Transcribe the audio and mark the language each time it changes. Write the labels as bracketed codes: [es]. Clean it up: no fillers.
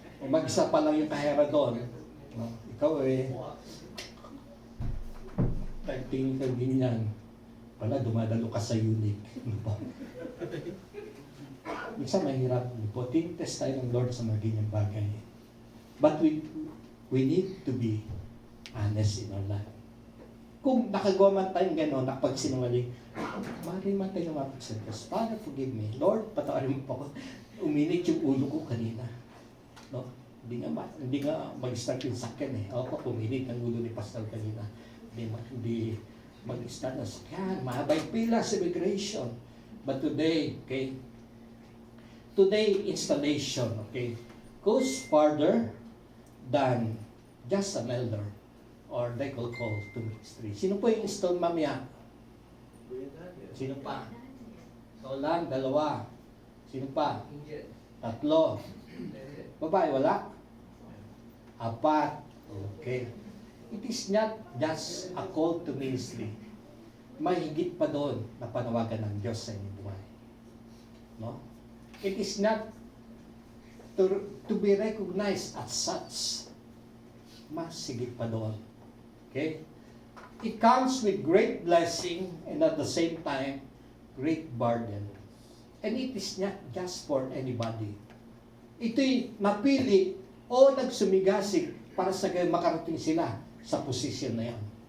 [tl] Mag-isa pa lang yung kahera doon. No? Ikaw tingin ka ganyan. Pala, dumadalo ka sa unit. Minsan mahirap po. Tinitest tayo ng Lord sa mga ganyang bagay. [en] But we need to be honest in our life. [tl] Kung nakagawa man tayong gano'n, nakapagsinungaling, maaari man tayo lumapit sa Diyos. [en] Father, forgive me. [tl] Lord, patawarin mo pa ako. Uminit yung ulo ko kanina. No? Hindi nga mag-start yung sakyan eh. Ako, uminit ang ulo ni Pastor kanina. Hindi mag-start na sakyan. Mahabay pila sa immigration. [en] But today, okay, installation, okay, goes farther than just an elder or they call to ministry. [tl] Sino po yung install mamaya? Sino pa? So lang, dalawa. Sino pa? Tatlo. Babae, wala? Apat. Okay. [en] It is not just a call to ministry. [tl] May higit pa doon na panawagan ng Diyos sa inyong buhay. No? [en] It is not to be recognized as such. [tl] Mas higit pa doon. [en] Okay? It comes with great blessing and at the same time, great burden. And it is not just for anybody. [tl] Ito'y napili o nagsumigasig para sa gayon makarating sila sa posisyon na yan.